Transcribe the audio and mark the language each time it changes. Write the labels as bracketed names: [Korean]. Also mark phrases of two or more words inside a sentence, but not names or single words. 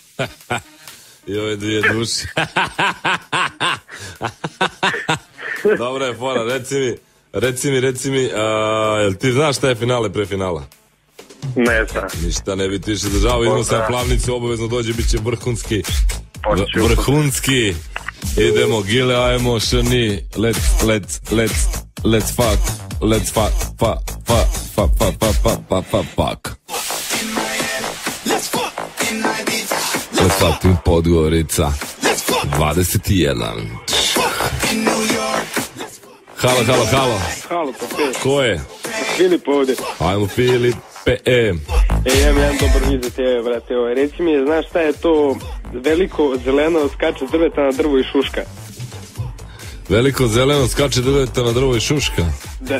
[Serbian] Dobra je fora, reci mi, jel ti znaš šta je finale pre finala? Ne znam. Ništa, ne bi ti više držao, idemo sa Plavnicu, obavezno dođe, bit će vrhunski. Idemo, Gile, ajmo, šrni, [English] let's fuck. let's fuck. Let's fucking Podgorica 21. [Serbian] Halo. Halo, Pape. Ko je? Filip ovde. Ajmo Filipe. Imam jedan dobar vid za tebe, brate. Reci mi, znaš šta je to veliko zeleno skače drveta na drvo i šuška? Veliko zeleno skače drveta na drvo i šuška? Da.